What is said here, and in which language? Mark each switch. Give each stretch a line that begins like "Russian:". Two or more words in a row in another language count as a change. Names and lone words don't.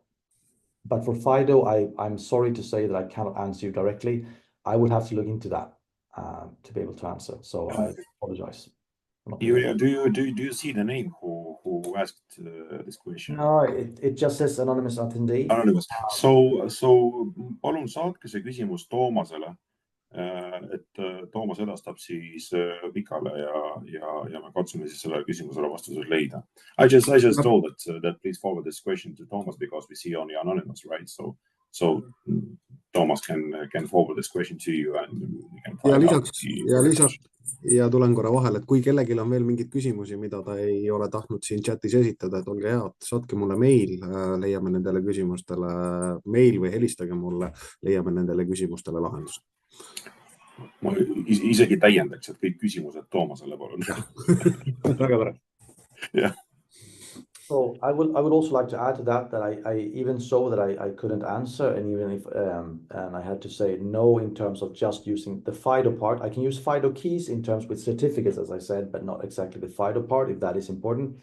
English: But for FIDO, I'm sorry to say that I cannot answer you directly. I would have to look into that to be able to answer. So I apologize. Do you see the name who asked this question? No, it just says anonymous attendee. Anonymous.
Estonian: So palun saatke see küsimus Toomasele, et Toomas edastab siis Mikale ja me katsume siis sellele küsimusele vastused leida.
English: I just told that please forward this question to Toomas because we see only anonymous, right? So Toomas can forward this question to you and we can find out.
Estonian: Ja tulen korra vahele, et kui kellelgi on veel mingeid küsimusi, mida ta ei ole tahtnud siin chatis esitada, et olge head, saatke mulle meil, leiame nendele küsimustele meil või helistage mulle, leiame nendele küsimustele lahenduse. Ma isegi täiendaks, et kõik küsimused Toomasele palun. Väga tore.
English: Yeah. So I would also like to add to that I even saw that I couldn't answer, and even if and I had to say no in terms of just using the FIDO part. I can use FIDO keys in terms with certificates, as I said, but not exactly the FIDO part if that is important.